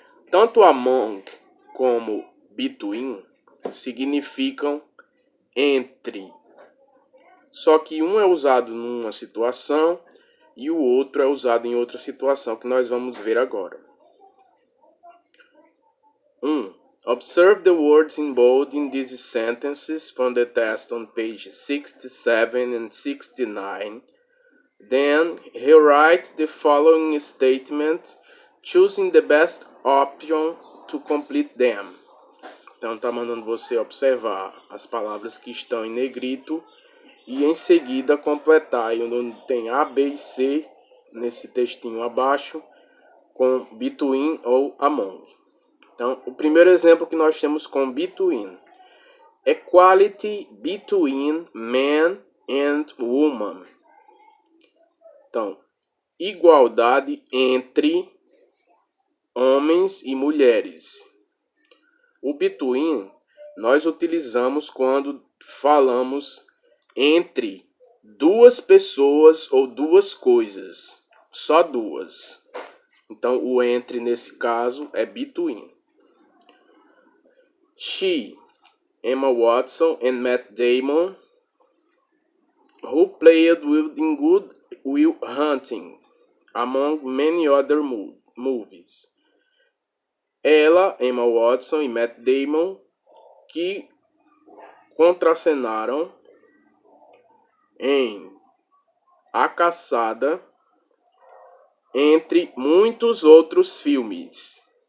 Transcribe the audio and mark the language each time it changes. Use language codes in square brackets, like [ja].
[pt] Tanto among como between significam entre. Só que um é usado numa situação e o outro é usado em outra situação, que nós vamos ver agora. 1. [en] Observe the words in bold in these sentences from the test on page 67 and 69. Then, rewrite the following statement, choosing the best option to complete them. [pt] Então, está mandando você observar as palavras que estão em negrito e em seguida completar, e onde tem A, B e C, nesse textinho abaixo, com between ou among. Então, o primeiro exemplo que nós temos com between. [en] Equality between men and women. [pt] Então, igualdade entre homens e mulheres. O between nós utilizamos quando falamos entre duas pessoas ou duas coisas. Só duas. Então, o entre nesse caso é between. [en] She, Emma Watson and Matt Damon, who played in Good Will Hunting, among many other movies. [pt] Ela, Emma Watson e Matt Damon, que contracenaram em A Caçada, entre muitos outros filmes.